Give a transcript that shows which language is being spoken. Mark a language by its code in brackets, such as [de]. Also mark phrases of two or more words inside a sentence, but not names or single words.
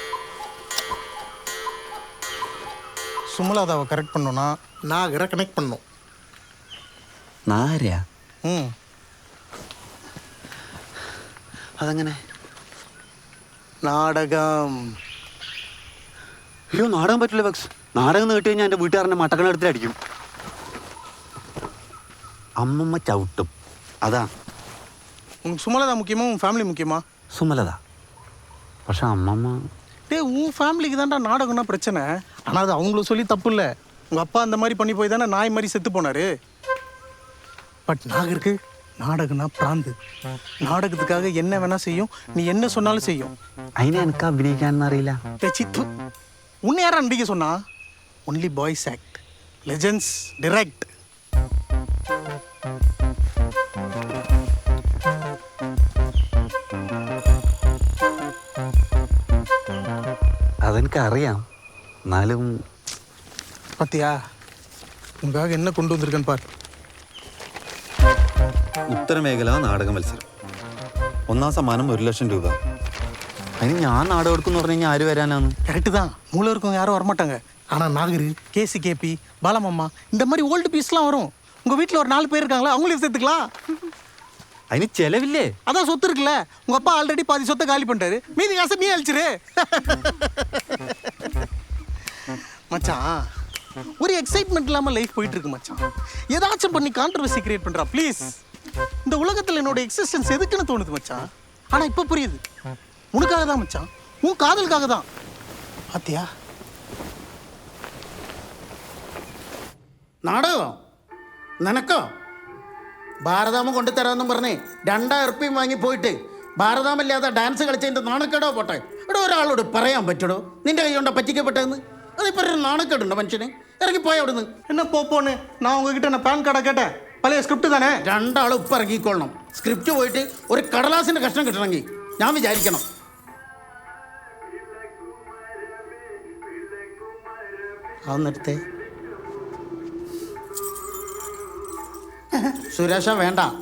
[ta] சுமலாதாவை கரெக்ட் பண்ணோன்னா நாகரை கனெக்ட் பண்ணோம். [ml] നാരയാ? അതെങ്ങനെ? നാടകം. അയ്യോ, നാടകം പറ്റില്ല ബക്സ്. നാടകം കേട്ട് കഴിഞ്ഞാൽ എൻ്റെ വീട്ടുകാരൻ്റെ മട്ടക്കണെടുത്തിട്ടടിക്കും. അമ്മമ്മ ചവിട്ടും. അതാ. [ta] உனக்கு சுமலதா முக்கியமா உன் ஃபேமிலி முக்கியமா? [ml] സുമലത. പക്ഷെ அம்மம்மா [ta] உன் ஃபேமிலிக்கு தான்டா நாடகம்னா பிரச்சனை. ஆனால் அது அவங்கள சொல்லி தப்பு இல்லை. உங்கள் அப்பா அந்த மாதிரி பண்ணி போய் தானே நாய் மாதிரி செத்து போனார். பட் நாகருக்கு நாடகம்னா பிராந்து. நாடகத்துக்காக என்ன வேணால் செய்யும். நீ என்ன சொன்னாலும் செய்யும். [ml] അതിനെ എനിക്ക് അഭിനയിക്കാനൊന്നും അറിയില്ല. [ta] சித்து உன்னை யாரா நடிக்க சொன்னா? [en] only boys act, legends direct. [ml] അതെനിക്കറിയാം. എന്നാലും [ta] பார்த்தியா, உங்களுக்காக என்ன கொண்டு வந்திருக்கேன்னு பார். [ml] ഉത്തരമേഖല നാടക മത്സരം. 1ാം സമ്മാനം 1 ലക്ഷം രൂപ. അതിന് ഞാൻ നാടകം എടുക്കുന്നു പറഞ്ഞു കഴിഞ്ഞാൽ ആര് വരാനാണ്? [ta] கரெக்டு தான். மூளை இருக்கவங்க யாரும் வரமாட்டாங்க. ஆனால் நாகரு, கேசி, பாலமம்மா இந்த மாதிரி [en] old piece [ta] வரும். உங்கள் வீட்டில் ஒரு 4 பேர் இருக்காங்களா, அவங்களையும் சேர்த்துக்கலாம். [ml] അതിന് ചെലവില്ലേ? [ta] அதான் சொத்து இருக்குல்ல. உங்கள் அப்பா ஆல்ரெடி பாதி சொத்தை காலி பண்ணிட்டாரு. மீதி காசை நீ அழிச்சிரு. மச்சான், ஒரு எக்ஸைட்மெண்ட் இல்லாமல் லைஃப் போயிட்டு இருக்கு மச்சான். ஏதாச்சும் பண்ணி [en] controversy create [ta] பண்ணுறா ப்ளீஸ். இந்த உலகத்தில் என்னோட எக்ஸிஸ்டன்ஸ் எதுக்குன்னு தோணுது மச்சான். ஆனால் இப்போ புரியுது. உனக்காக தான் மச்சான். உன் காதலுக்காக தான். பாத்தியா? [ml] നാടകം നിനക്കോ? ഭാരതാമ കൊണ്ടുതരാമെന്നും പറഞ്ഞേ 2000 ഉറുപ്പിയും വാങ്ങി പോയിട്ട് ഭാരതാമല്ലാതെ ഡാൻസ് കളിച്ചതിൻ്റെ നാണക്കേടോ പോട്ടെ. ഇവിടെ ഒരാളോട് പറയാൻ പറ്റടോ നിന്റെ കൈ കൊണ്ടാ പറ്റിക്കപ്പെട്ടതെന്ന്? അതിപ്പോൾ ഒരു നാണക്കേടുണ്ടോ മനുഷ്യന്? ഇറങ്ങിപ്പോയി അവിടുന്ന്. [ta] என்ன போன்னு நான் உங்ககிட்ட நான் [en] pan card [ta] கேட்டேன். பழைய ஸ்கிரிப்ட் தானே. [ml] 2 ആളും ഉപ്പ് ഇറങ്ങിക്കൊള്ളണം. സ്ക്രിപ്റ്റ് പോയിട്ട് ഒരു കടലാസിൻ്റെ കഷ്ണം കിട്ടണമെങ്കിൽ ഞാൻ വിചാരിക്കണം. അതെടുത്തേ. സുരേഷ വേണ്ട.